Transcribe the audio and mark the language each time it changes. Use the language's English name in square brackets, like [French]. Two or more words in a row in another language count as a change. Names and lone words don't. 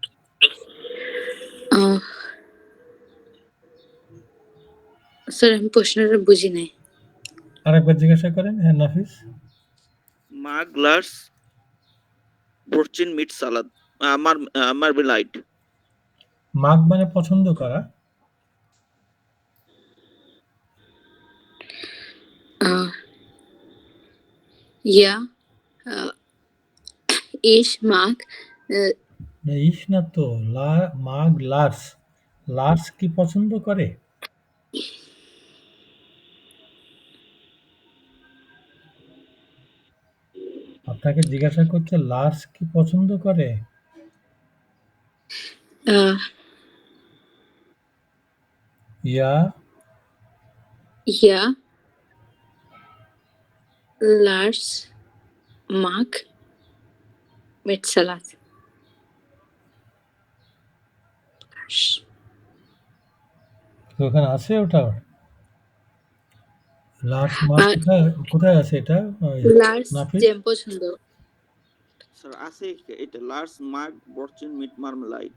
[Bangla] স্যার আমি প্রশ্নটা বুঝি নাই। আরেকবার জিজ্ঞাসা করেন। হ্যাঁ নাফিস। [German] mag Lars Brötchen mit Salat Marmelade [Bangla] মাগ মানে পছন্দ করা। [German] Ja, ich mag [Bangla] না, ইস না তো, মাগ লার্স। লার্স কি পছন্দ করে? আপনাকে জিজ্ঞাসা করছে লার্স কি পছন্দ করে? ইয়া [German] ja, Lars mag mit Salat. [Bangla] তো ওখানে আছে ওটা? লার্স মাগ কোথায় কোথায় আছে এটা? Lars নাফিস? জ্যাম পছন্দ। স্যার আছে এটা [German] Lars mag Brötchen mit Marmelade